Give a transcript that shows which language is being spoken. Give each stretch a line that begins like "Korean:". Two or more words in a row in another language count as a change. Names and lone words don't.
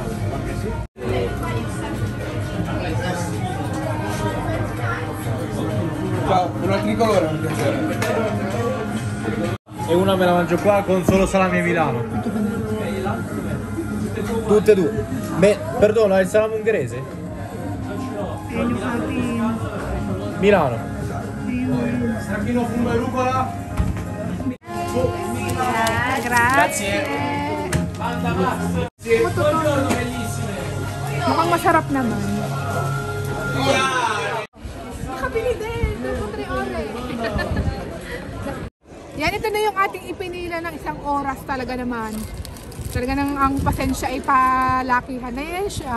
Italian: Ciao, una tricolore non piacere. E una me la mangio qua con solo salame Milano. Tutte e due. Beh, perdono, è il salame ungherese?
Filipino: Ayan yung ating...
Italian: Milano. Stracchino, fumo e rucola. Grazie.
Filipino: Mukhang masarap naman. Nakabili din. 2-3 ore. Yan, ito na yung ating ipinila ng isang oras talaga naman. Talaga nang ang pasensya ay palakihan na yan siya.